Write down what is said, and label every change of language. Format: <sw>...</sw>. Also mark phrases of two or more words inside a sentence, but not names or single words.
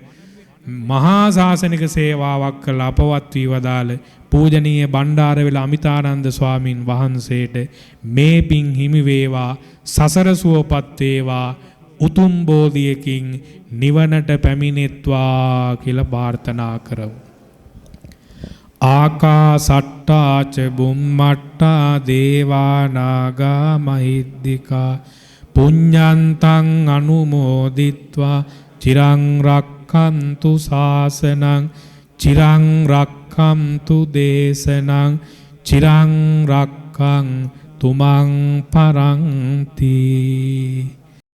<si>මහා ශාසනික සේවාවක් කළ අපවත් වී වදාළ පූජනීය බණ්ඩාරවිල අමිතානන්ද ස්වාමින් වහන්සේට මේ පින් හිමි වේවා සසර සුවපත් වේවා උතුම් බෝධියකින් නිවනට පැමිණෙත්වා කියලා ප්‍රාර්ථනා කරමු.</si> <pi>ආකාසට්ටා ච බුම්මට්ටා දේවා නාග මහිද්దికා පුඤ්ඤන්තං අනුමෝදිත්වා චිරං රක්ඛන්තු ශාසනං චිරං රක්ඛන්තු දේශනං චිරං රක්ඛන්තු මං පරන්ති</pi>